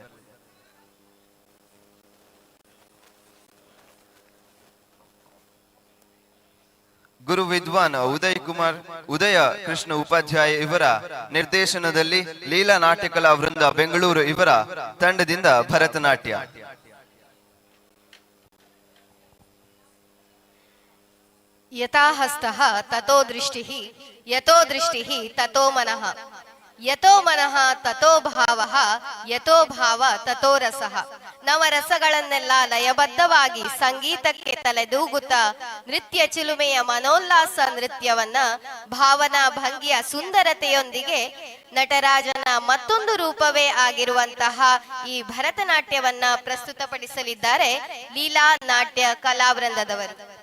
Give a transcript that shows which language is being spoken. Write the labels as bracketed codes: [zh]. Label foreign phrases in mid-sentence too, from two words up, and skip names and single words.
[kn] ಗುರು ವಿದ್ವಾನ್ ಉದಯ ಕೃಷ್ಣ ಉಪಾಧ್ಯಾಯ ಇವರ ನಿರ್ದೇಶನದಲ್ಲಿ ಲೀಲಾ ನಾಟ್ಯ ಕಲಾ ವೃಂದ ಬೆಂಗಳೂರು ಇವರ ತಂಡದಿಂದ ಭರತನಾಟ್ಯ. [sa] ಯಥಾ ಹಸ್ತಃ ತಥೋ ದೃಷ್ಟಿಃ, ಯಥೋ ದೃಷ್ಟಿಃ ತಥೋ ಮನಃ, ಯಥೋ ಮನಃ ತಥೋ ಭಾವಃ, ಯಥೋ ಭಾವ ತಥೋ ರಸಃ. [kn] ನವರಸಗಳನ್ನೆಲ್ಲ ಲಯಬದ್ಧವಾಗಿ ಸಂಗೀತಕ್ಕೆ ತಲೆದೂಗುತ್ತಾ ನೃತ್ಯ ಚಿಲುಮೆಯ ಮನೋಲ್ಲಾಸ ನೃತ್ಯವನ್ನ ಭಾವನಾ ಭಂಗಿಯ ಸುಂದರತೆಯೊಂದಿಗೆ ನಟರಾಜನ ಮತ್ತೊಂದು ರೂಪವೇ ಆಗಿರುವಂತಹ ಈ ಭರತನಾಟ್ಯವನ್ನ ಪ್ರಸ್ತುತಪಡಿಸಲಿದ್ದಾರೆ ಲೀಲಾ ನಾಟ್ಯ ಕಲಾವೃಂದದವರು.